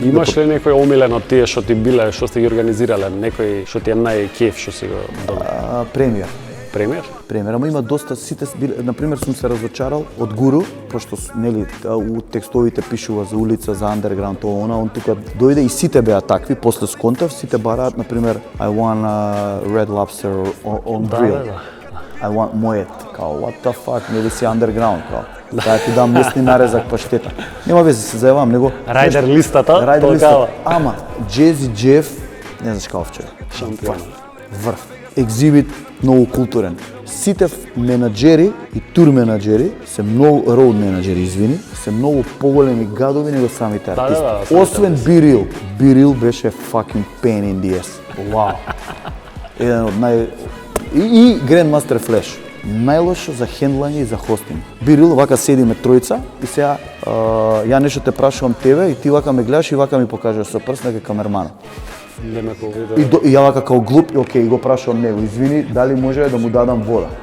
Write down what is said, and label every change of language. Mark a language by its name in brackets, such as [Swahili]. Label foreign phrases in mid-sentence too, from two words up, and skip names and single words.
[Macedonian] Имаш ли некој омилен од тие што ти биле, што сте ги организирале, некој што ти е најкеф што си го донел? Премиер, ама има доста сите на пример сум се разочарал од Гуру, пошто нели у текстовите пишува за улица, за андерграунд, он тука дојде и сите беа такви, после сконтав сите бараат на пример [English] I want a red lobster on grill. I want мојет, као what the fuck, [Macedonian] нели си андерграунд, као. Да ти дам месни нарезак паштета. Нема везе, се зајавам, него Рајдер листата, Рајдер листата. толкава. Ама Jazzy Jeff, не знаш каков човек. Шампион. Врв. Екзибит многу културен. Сите менаџери и тур менаџери се многу роуд менаџери, извини, се многу поголеми гадови него самите артисти. самите Освен Biril. Biril беше [English] fucking pain in the ass. [Macedonian] Вау. Еден од и Grandmaster Flash. Најлошо за хендлање и за хостинг. Biril, вака седиме тројца и сега ја нешто те прашувам тебе и ти вака ме гледаш и вака ми покажуваш со прст дека камерманот. Не ме повидел. И ја вака као глуп, окей, го прашувам него, извини, дали може да му дадам вода?